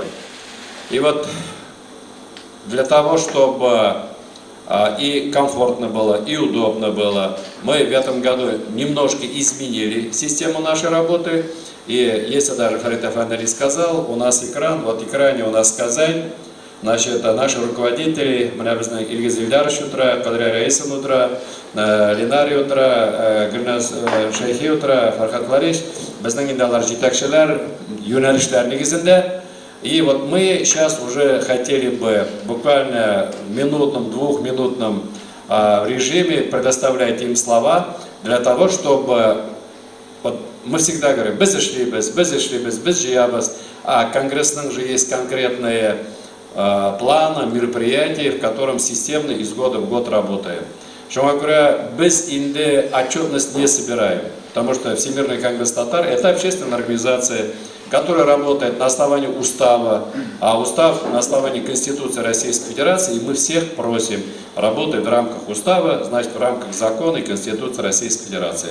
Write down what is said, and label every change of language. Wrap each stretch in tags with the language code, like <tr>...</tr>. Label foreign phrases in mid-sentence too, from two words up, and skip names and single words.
<ru>И вот для того, чтобы и комфортно было, и удобно было, мы в этом году немножко изменили систему нашей работы. И если даже Фарид Афандали сказал, у нас экран, вот в экране у нас Казань, значит, наши руководители, Ильгиз Ильдарович утра, Кадрия Раисан утра, Ленари утра, Гульназ Шейхи утра, Фархат Лариш,</ru> <tt>безнең инде алар җитәкчеләр, юнәлешләр нигезендә.</tt> <ru>И вот мы сейчас уже хотели бы буквально в минутном, двухминутном режиме предоставлять им слова для того, чтобы вот мы всегда говорим,</ru> <tt>без жиябыз,</tt> <ru>а конгрессных же есть конкретные планы, мероприятия, в котором системно из года в год работаем.</ru> <tt>Шуңа күрә без инде</tt> <ru>отчетность не собираем, потому что Всемирный конгресс татар – это общественная организация, которая работает на основании устава, а устав на основании Конституции Российской Федерации, и мы всех просим работать в рамках устава, значит в рамках закона и Конституции Российской Федерации.</ru>